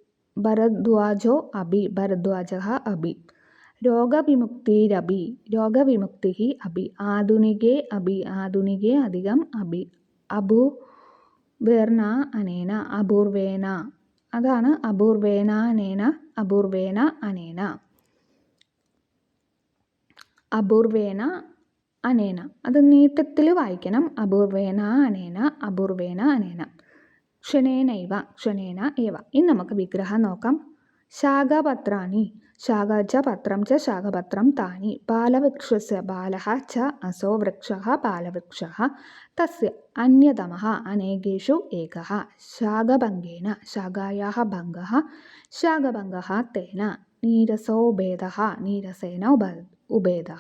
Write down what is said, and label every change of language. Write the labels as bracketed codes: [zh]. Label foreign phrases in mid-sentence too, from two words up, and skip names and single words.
[sa] भरद्वाजः अपि रोगविमुक्तिः अपि आधुनिके अधिकम् अपि अपूर्वेण अनेन [ml] അത് നീട്ടത്തിൽ വായിക്കണം. [sa] അപൂർവേന അനേന ക്ഷണേന ഏവ. [ml] ഇനി നമുക്ക് വിഗ്രഹം നോക്കാം. [sa] ശാഖപത്രാണി ശാഖ പത്രം ച ശാഖപത്രം താനി ബാലവൃക്ഷസ്യ ബാലഃ ച അസോ വൃക്ഷഃ ബാലവൃക്ഷഃ തസ്യ അന്യതമഃ അനേകേഷു ഏകഃ ശാഖഭംഗേന ശാഖായാഃ ഭംഗഃ ശാഖഭംഗഃ തേന നീരസേന ഉഭേദഃ.